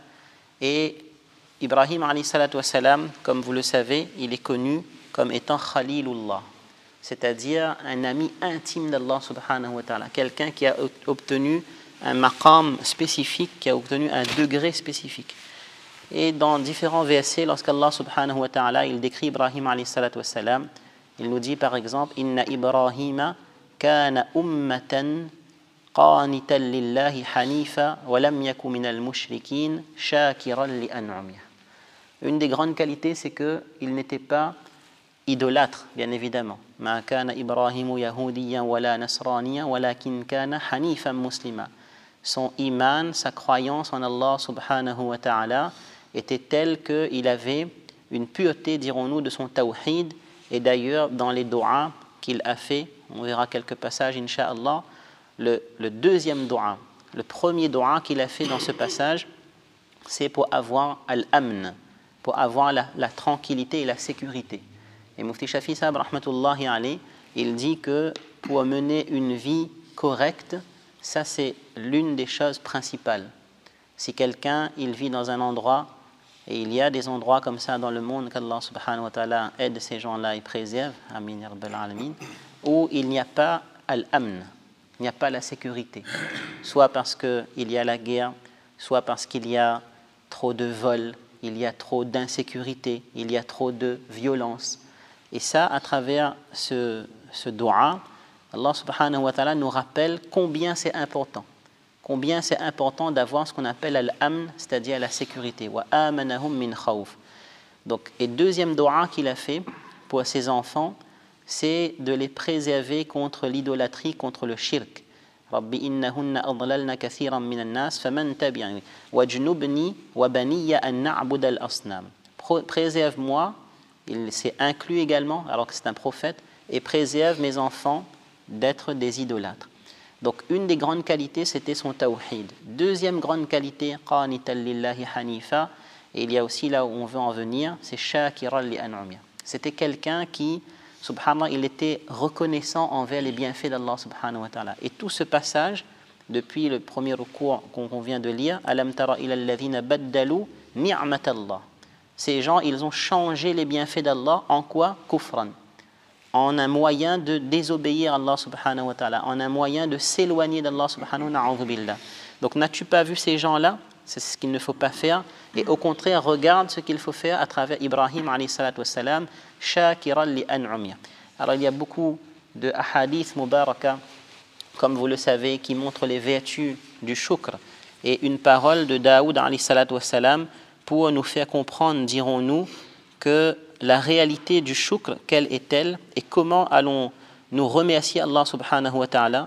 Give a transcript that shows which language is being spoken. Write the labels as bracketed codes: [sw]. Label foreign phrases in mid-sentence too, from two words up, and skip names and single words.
[fr] Et Ibrahim [ar] عليه الصلاة والسلام, [fr] comme vous le savez, il est connu comme étant Khalilullah, c'est-à-dire un ami intime d'Allah [ar] سبحانه وتعالى, [fr] quelqu'un qui a obtenu un maqam spécifique, qui a obtenu un degré spécifique. Et dans différents versets, lorsqu'Allah [ar] سبحانه وتعالى [fr] il décrit Ibrahim [ar] عليه الصلاة والسلام, [fr] il nous dit par exemple [ar] إن إبراهيم كان أمة قانتا لله حنيفا ولم يك من المشركين شاكرا لأنعمه. [fr] Une des grandes qualités, c'est qu'il n'était pas idolâtre, bien évidemment. [ar] ما كان إبراهيم يهوديا ولا نصرانيا ولكن كان حنيفا مسلما. [fr] Son iman, sa croyance en Allah [ar] سبحانه وتعالى [fr] était telle qu'il avait une pureté, dirons-nous, de son tawhid. Et d'ailleurs, dans les doigts qu'il a fait, on verra quelques passages, incha'Allah, le deuxième doigt, le premier doigt qu'il a fait dans ce passage, c'est pour avoir al-amn, pour avoir la tranquillité et la sécurité. Et Mufti Shafi Sahab, [ar] رحمة الله عليه, [fr] il dit que pour mener une vie correcte, ça c'est l'une des choses principales. Si quelqu'un, il vit dans un endroit, et il y a des endroits comme ça dans le monde qu'Allah [ar] سبحانه وتعالى [fr] aide ces gens-là et préserve, [ar] آمين يا رب العالمين, [fr] où il n'y a pas al-amn, il n'y a pas la sécurité, soit parce qu'il y a la guerre, soit parce qu'il y a trop de vols, il y a trop d'insécurité, il y a trop de violence. Et ça, à travers ce dua, Allah [ar] سبحانه وتعالى [fr] nous rappelle combien c'est important d'avoir ce qu'on appelle al-amn, c'est-à-dire la sécurité. [ar] وآمنهم من خوف. [fr] Donc, et deuxième dua qu'il a fait pour ses enfants, c'est de les préserver contre l'idolâtrie, contre le shirk. [ar] رب إنهن أضللن كثيرا من الناس فمن تبعني واجنبني وبني أن نعبد الأصنام. [fr] Préserve-moi, il s'est inclus également, alors que c'est un prophète, et préserve mes enfants d'être des idolâtres. Donc une des grandes qualités, c'était son tawhid. Deuxième grande qualité, [ar] قانتا لله حنيفا, [fr] et il y a aussi là où on veut en venir, c'est [ar] شاكرا لأنعمه. [fr] C'était quelqu'un qui, subhanallah, il était reconnaissant envers les bienfaits d'Allah [ar] سبحانه وتعالى. [fr] Et tout ce passage, depuis le premier recours qu'on vient de lire, [ar] ألم تر إلى الذين بدلوا نعمة الله. [fr] Ces gens, ils ont changé les bienfaits d'Allah en quoi? Kufran. En un moyen de désobéir à Allah [ar] سبحانه وتعالى, [fr] en un moyen de s'éloigner d'Allah [ar] سبحانه وتعالى. [fr] Donc n'as-tu pas vu ces gens-là? C'est ce qu'il ne faut pas faire. Et au contraire, regarde ce qu'il faut faire à travers Ibrahim [ar] عليه الصلاة والسلام, شاكرا لأنعمه. [fr] Alors il y a beaucoup de hadiths mubaraka, comme vous le savez, qui montrent les vertus du shukr. Et une parole de Daoud [ar] عليه الصلاة والسلام [fr] pour nous faire comprendre, dirons-nous, que la réalité du shukr, quelle est-elle et comment allons-nous remercier Allah [ar] سبحانه وتعالى?